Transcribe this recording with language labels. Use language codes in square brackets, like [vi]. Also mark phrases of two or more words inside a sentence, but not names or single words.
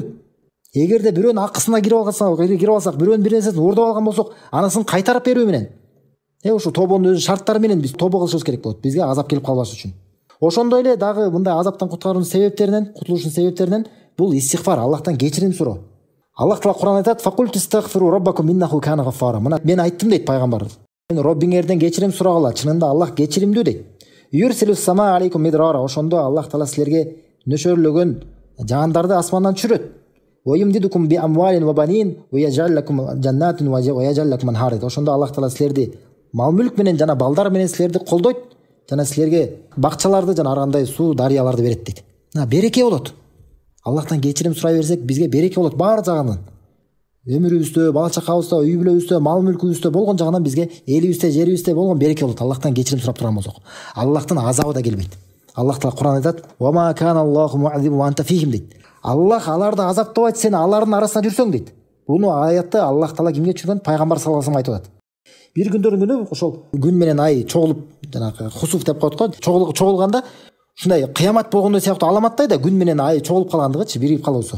[ky] Эгерде бирөөнүн акысына кирип алсак, бирөөнүн бир нерсесин уурдап алган болсок, анысын кайтарып берүү менен, ушу тобонун өзүнүн шарттары менен биз тобо кылышыбыз керек болот, бизге азап келип калбаш үчүн. Ошондой эле дагы мындай азаптан куткаруунун себептеринен, кутулуштун себептеринен бул истигфар, Аллахтан кечирим суроо. [ar] Аллах Таала Кур'анда айтат: "فقلت استغفروا ربكم إنه كان غفارا". [ky] Мына мен айттым дейт пайгамбар. Роббиңерден кечирим сурагыла, чынында Аллах кечиримдүү дейт. [ar] يرسل السماء عليكم مدرارا. [ky] Ошондо Аллах Таала силерге нөшөрлөгөн жаандарды асмандан түшүрөт. [ar] ويمددكم بأموال وبنين ويجعل لكم جنات ويجعل لكم أنهارا. [ky] Ошондо Аллах Таала силерди мал мүлк менен жана балдар менен силерди колдойт, жана силерге бакчаларды жана ар кандай суу дарыяларды берет дейт. Береке болот. Аллахтан кечирим сурай берсек, бизге береке болот баары жагынан. Өмүрүбүздө, бала чакабызда, үй бүлөбүздө, мал мүлкүбүздө болгон жагынан бизге элибизде, жерибизде болгон береке болот. Аллахтан кечирим сурап турган болсок, Аллахтын азабы да келбейт. Аллах Таала Кур'анда айтат: [ar] "وما كان الله معذب وأنت فيهم" дейт. [ky] Аллах аларды азаптабайт, сен алардын арасында жүрсөң дейт. Буну аятты Аллах Таала кимге түшүргөн? Пайгамбар [ar] صلى الله عليه وسلم [ky] айтып атат. Бир күндөрдүн күнү ошол күн менен ай чогулуп, жанагы хусуф деп коет го, чогулганда ушундай кыямат болгондой сыяктуу аламаттай да, күн менен ай чогулуп калгандыгычы, биригип калуусу.